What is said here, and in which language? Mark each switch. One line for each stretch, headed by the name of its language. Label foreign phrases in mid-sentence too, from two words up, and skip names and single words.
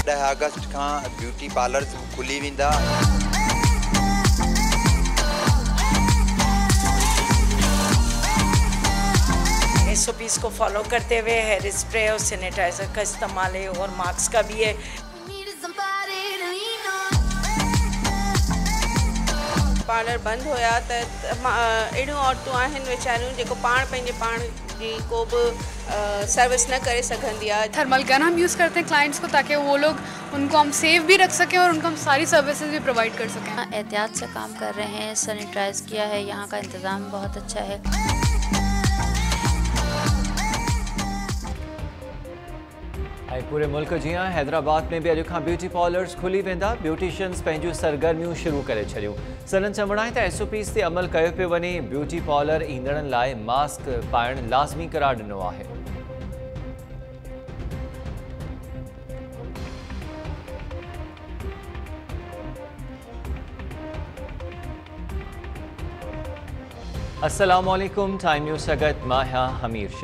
Sindhi: अगस्त खां
English: beauty parlours
Sindhi: खुली वेंदा।
Urdu: SOPs کو فالو کرتے ہوئے
English: hair spray
Urdu: اور سینیٹائزر کا استعمال ہے اور ماسک کا بھی ہے.
Sindhi: पार्लर बंद होया त अड़ियों औरतूं आहिनि वीचारियूं जेको पंहिंजे पाण जी को भी सर्विस न करे सघंदी आहे।
English: thermal gun
Urdu: ہم یوز کرتے ہیں کلائنٹس کو، تاکہ وہ لوگ ان کو ہم سیف بھی رکھ سکیں اور ان کو ہم ساری سروسز بھی پروائیڈ کر سکیں. احتیاط سے کام کر رہے ہیں، سینیٹائز کیا ہے، یہاں کا انتظام بہت اچھا ہے.
Sindhi: पूरे मुल्क जी हैदराबाद में भी अॼु खां
English: beauty parlours
Sindhi: खुली वेंदा। ब्यूटिशियंस पंहिंजूं सरगर्मियूं शुरू करे छॾियूं। संदन चवण आहे त SOPs ते अमल कयो पियो वञे।
English: beauty parlour
Sindhi: ईंदड़नि लाइ मास्क पाइणु लाज़मी करार ॾिनो आहे।
Arabic: السلام علیکم,
Sindhi: टाइम न्यूज़ सगत मां हमीर शेख।